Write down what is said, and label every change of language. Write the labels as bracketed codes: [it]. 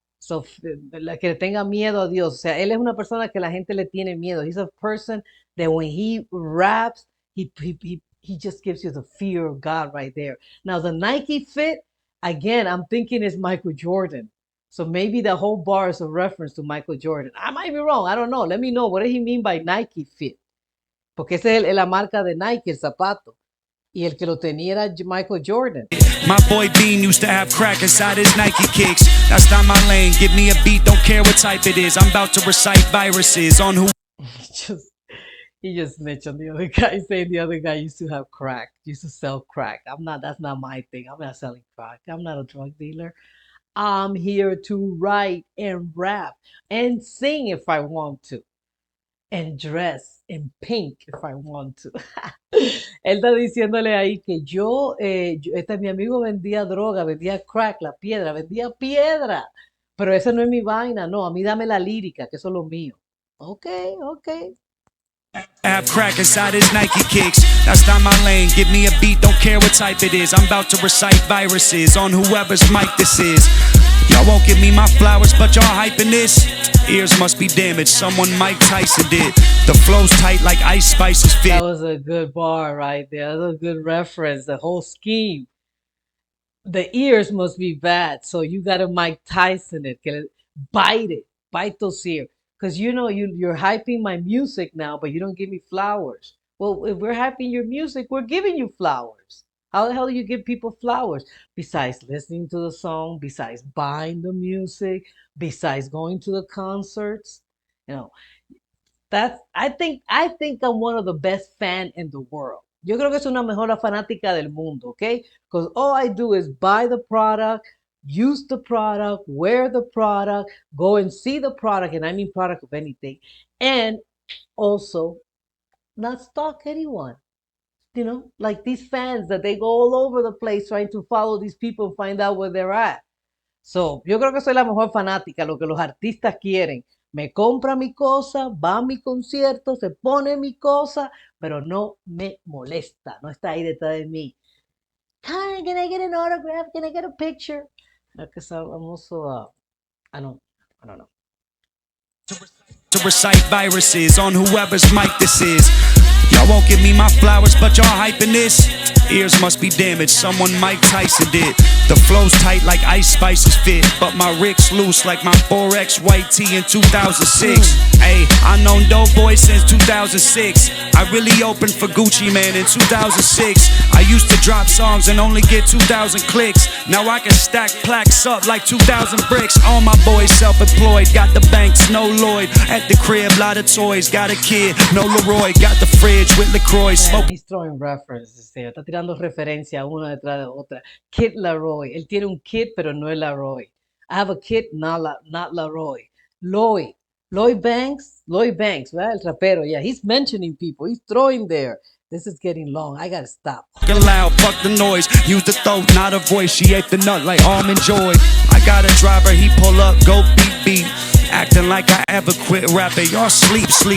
[es] So, la que le tenga miedo a Dios. O sea, él es una persona que la gente le tiene miedo. [en] He's a person that when he raps, he just gives you the fear of God right there. Now, the Nike fit, again, I'm thinking is Michael Jordan. So maybe the whole bar is a reference to Michael Jordan. I might be wrong. I don't know. Let me know. What does he mean by Nike fit? [es] Porque esa es la marca de Nike, el zapato. Y el que lo tenía era Michael Jordan. [en] My boy Bean used to have crack inside his Nike kicks. That's not my lane. Give me a beat, don't care what type it is. I'm about to recite viruses on who. He just mentioned the other guy, saying the other guy used to have crack, used to sell crack. That's not my thing. I'm not selling crack. I'm not a drug dealer. I'm here to write and rap and sing if I want to. And dress in pink if I want to. [es] Él está diciéndole ahí que mi amigo vendía droga, vendía crack, la piedra, vendía piedra. Pero esa no es mi vaina, no, a mí dame la lírica, que eso es lo mío. Ok. [en] Have crack inside his Nike kicks. That's not my lane. Give me a beat, don't care what type it is. I'm about to recite viruses on whoever's mic this is. Y'all won't give me my flowers, but y'all hyping this. Ears must be damaged. Someone Mike Tyson did. The flow's tight like Ice Spice's fit. That was a good bar right there. That was a good reference. The whole scheme. The ears must be bad, so you gotta Mike Tyson it. Bite those ears. Because you're hyping my music now, but you don't give me flowers. Well, if we're hyping your music, we're giving you flowers. How the hell do you give people flowers? Besides listening to the song, besides buying the music, besides going to the concerts, you know, I think I'm one of the best fans in the world. [es] Yo creo que soy una mejor fanática del mundo, okay? [en] Because all I do is buy the product, use the product, wear the product, go and see the product, and I mean product of anything, and also not stalk anyone. Like these fans that they go all over the place trying to follow these people and find out where they're at. [es] So, yo creo que soy la mejor fanática, lo que los artistas quieren. Me compra mi cosa, va a mi concierto, se pone mi cosa, pero no me molesta, no está ahí detrás de mí. [en] Hi, can I get an autograph? Can I get a picture? Because I'm also, I don't know. To recite viruses on whoever's mic this is. Y'all won't give me my flowers, but y'all hyping this. Ears must be damaged. Someone Mike Tyson did. The flow's tight like Ice Spice's fit, but my Rick's loose like my 4X white tee in 2006. Hey, I known Dope Boy since 2006. I really opened for Gucci Man in 2006. I used to drop songs and only get 2,000 clicks. Now I can stack plaques up like 2,000 bricks. All my boys self-employed, got the banks, no Lloyd. At the crib, lot of toys, got a kid, no Leroy. Got the fridge with LaCroix. Man, he's throwing references there. [es] Está tirando referencia una detrás de otra. Kid Laroi. Él tiene un kid, pero no es Laroi. [en] I have a kid, not Laroi. [es] Lloyd. Lloyd Banks, right? El rapero. [en] Yeah, he's mentioning people. He's throwing there. This is getting long. I gotta stop. Fucking loud, fuck the noise. Use the throat, not a voice. She ate the nut like almond joy. I got a driver, he pull up, go beep beep. Acting like I ever quit rapping. Y'all sleep.